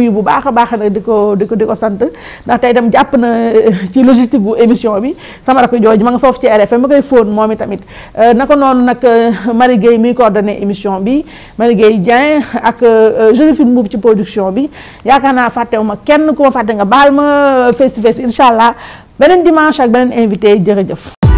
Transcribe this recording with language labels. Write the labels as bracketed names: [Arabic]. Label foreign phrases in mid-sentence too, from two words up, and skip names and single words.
[Wolof] nuyu bu baax a baax nag di ko sant ndax tey dem jàpp na ci logistique bu émission bi sama rakk jooju ma nga foofu ci RFM ma koy fóon moom tamit naka noonu nag Marie Gueye muy coordonné émission bi Marie Gueye Dieng ak Joséphine Mbuub ci production bi yaakaar naa fàttewu ma kenn ku ma fàtte nga baal ma [English] face to face [Arabic] إن شاء الله [Wolof] beneen dimanche ak beneen invité jërëjëf